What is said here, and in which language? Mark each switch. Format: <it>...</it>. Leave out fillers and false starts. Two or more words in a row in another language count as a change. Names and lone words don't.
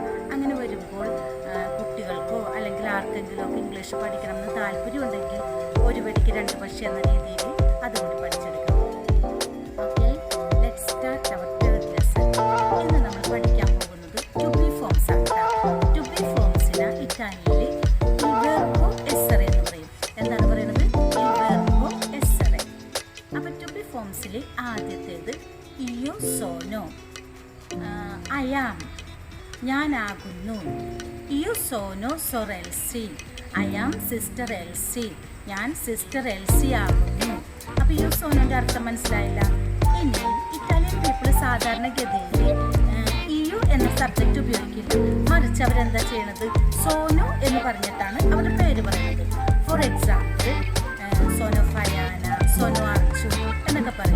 <ml>അങ്ങനെ വരുമ്പോൾ കുട്ടികൾക്കോ അല്ലെങ്കിൽ ആർക്കെങ്കിലും ഒക്കെ ഇംഗ്ലീഷ് പഠിക്കണമെന്ന് താല്പര്യമുണ്ടെങ്കിൽ ഒരു വെടിക്ക് രണ്ട് പക്ഷി എന്ന രീതിയിൽ അതുകൂടി പഠിച്ചെടുക്കാം.</ml> <en>Okay, let's start our third lesson.</en> <ml>ഇന്ന് നമ്മൾ പഠിക്കാൻ പോകുന്നത്</ml> <en>to be forms</en> <ml>ആണ്.</ml> <en>to be forms</en> <ml>ഇറ്റാലിയനിൽ</ml> <it>il verbo essere</it> <ml>എന്ന് പറയും. എന്താണ് പറയുന്നത്?</ml> <it>il verbo essere.</it> <ml>അപ്പോൾ</ml> <en>to be forms</en> <ml>ആദ്യത്തേത്</ml> <it>io sono,</it> <en>I am,</en> <ml>ഞാനാകുന്നു.</ml> <it>io sono sorelsi,</it> <en>I am sister Elsie,</en> <ml>ഞാൻ സിസ്റ്റർ എൽസി ആകുന്നു. അപ്പോൾ</ml> <it>io sono</it> <ml>ൻ്റെ അർത്ഥം മനസ്സിലായില്ല. ഇനി</ml> <en>Italian people</en> <ml>സാധാരണഗതിയിൽ io എന്ന സബ്ജക്റ്റ് ഉപയോഗിക്കില്ല. മറിച്ച് അവരെന്താ ചെയ്യണത്? സോനോ എന്ന് പറഞ്ഞിട്ടാണ് അവരുടെ പേര് പറയുന്നത്.</ml> <en>for example</en> <ml>സോനോ ഫയാന, സോനോ അർച്ചു എന്നൊക്കെ പറയും.</ml>